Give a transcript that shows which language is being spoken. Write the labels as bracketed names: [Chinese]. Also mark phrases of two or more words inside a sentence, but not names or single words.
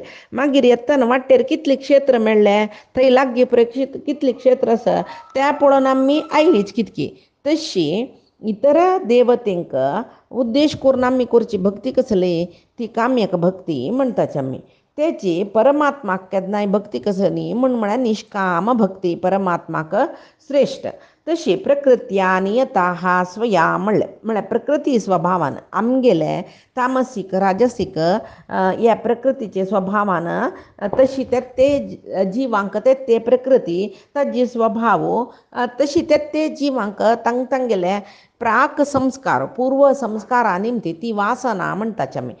[Konkani] मागीर येतना वाटेर कितले क्षेत्र मेळ्ळे थंय लागीं पुरे कितले क्षेत्र आसा त्या पळोवन आमी आयलीच कितकी. तशी इतर देवतेंक उद्देश करून आमी करची भक्ती कसली ती काम्यक भक्ती म्हणटाची आमी. तेची परमात्माक केन्नाय भक्ती कसली म्हळ्यार निश्काम भक्ती परमात्माक श्रेश्ठ. तशी [Sanskrit] प्रकृत्या नियता स्वया [Konkani] म्हळ्यार प्रकृती स्वभावान आमगेले तामसीक राजसीक ह्या प्रकृतीचे स्वभावान तशी ते जिवांक ते प्रकृती ताजी स्वभाव तशी ते जिवांक तांगेले प्राक संस्कार पूर्व संस्कारा निमती ती वासना म्हणटाची आमी.